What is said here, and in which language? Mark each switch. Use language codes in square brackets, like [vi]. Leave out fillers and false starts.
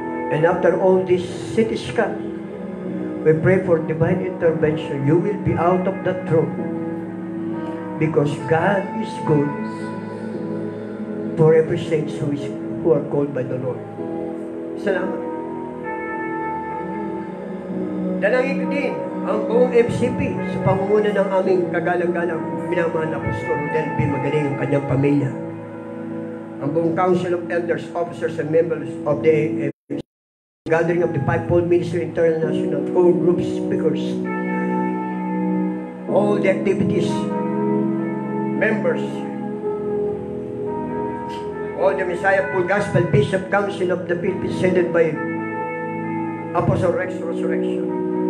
[en] And after all this CT scan, we pray for divine intervention. You will be out of that throne because God is good for every saint who who are called by the Lord. [tl] Salamat. Dalangin ko din ang buong MCP sa pangunguna ng aming kagalang-galang minamahal na Pastor Rodel B. Magaling ang kanyang pamilya. Ang buong [en] Council of Elders, Officers, and Members of the Gathering of the Fivefold Ministry International, all group speakers, all the activities, members, all the Messiah Full Gospel Bishop Council of the Philippines, headed by Apostle Rex Resurrection.